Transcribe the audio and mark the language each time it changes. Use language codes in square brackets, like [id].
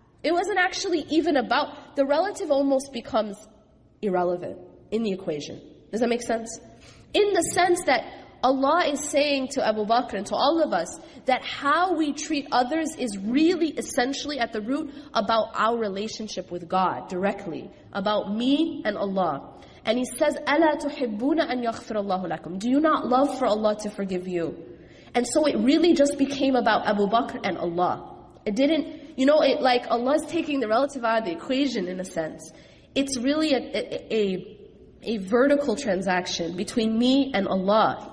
[en] It wasn't actually even about, the relative almost becomes irrelevant in the equation. Does that make sense? In the sense that Allah is saying to Abu Bakr and to all of us that how we treat others is really essentially at the root about our relationship with God directly, about me and Allah. And He says, [ar] أَلَا تُحِبُّونَ أَنْ يَغْفِرَ اللَّهُ لَكُمْ. [en] Do you not love for Allah to forgive you? And so it really just became about Abu Bakr and Allah. It didn't, like Allah's taking the relative out of the equation in a sense. It's really a vertical transaction between me and Allah.